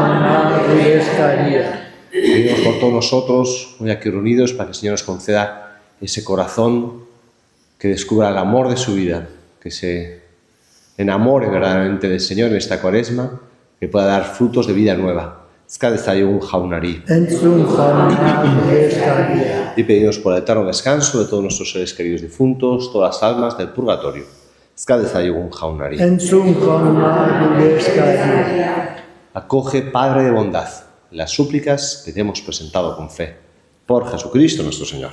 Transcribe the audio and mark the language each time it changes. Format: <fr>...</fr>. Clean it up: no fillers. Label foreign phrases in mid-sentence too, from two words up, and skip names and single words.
<es>Pedimos por todos nosotros, hoy aquí reunidos, para que el Señor nos conceda ese corazón que descubra el amor de su vida, que se enamore verdaderamente del Señor en esta Cuaresma, que pueda dar frutos de vida nueva.</es> <eu>Eska dezaiogun jaunari. Entzun jauna gure eskaria.</eu> <es>Y pedimos por el eterno descanso de todos nuestros seres queridos difuntos, todas las almas del purgatorio.</es> <eu>Eska dezaiogun jaunari. Entzun jauna gure eskaria.</eu> <es>Acoge, Padre de bondad, las súplicas que te hemos presentado con fe. Por Jesucristo nuestro Señor.</es>